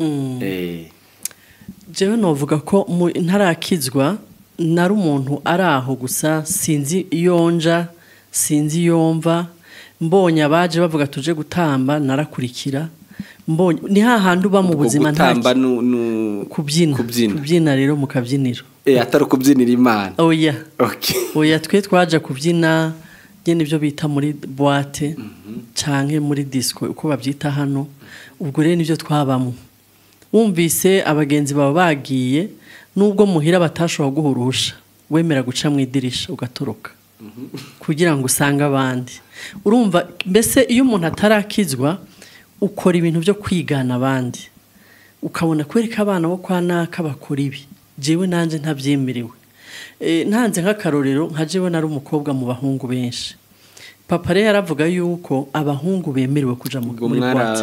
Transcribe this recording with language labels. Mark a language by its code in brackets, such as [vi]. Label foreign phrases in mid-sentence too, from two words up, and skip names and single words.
[rn] jewe novuga ko ntarakizwa nari umuntu ari aho gusa sinzi iyonja sinzi yomva mbonye abaje bavuga tuje gutamba narakurikira mbonye ni hahandi uba mu buzima gutamba kubyina rero mu kabyiniro atari kubyinira Imana oya oya twe twaje kubyina nyene ibyo bita muri boîte canke muri disco uko babyita hano ubwo rero nivyo twabamo wumvise abagenzi baba bagiye nubwo muhira batashobora guhurusha wemera guca mu idirisha ugatoroka kugira ngo usange abandi urumva mbese iyo umuntu atarakizwa ukora ibintu byo kwigana abandi ukabona kwereka abana bo kwa naka bakora ibi jewe nanje ntabyemerewe ntanze nk'akarorero nka jewe nari umukobwa mu bahungu benshi papa rero yaravuga yuko abahungu bemerewe kuja muri boîte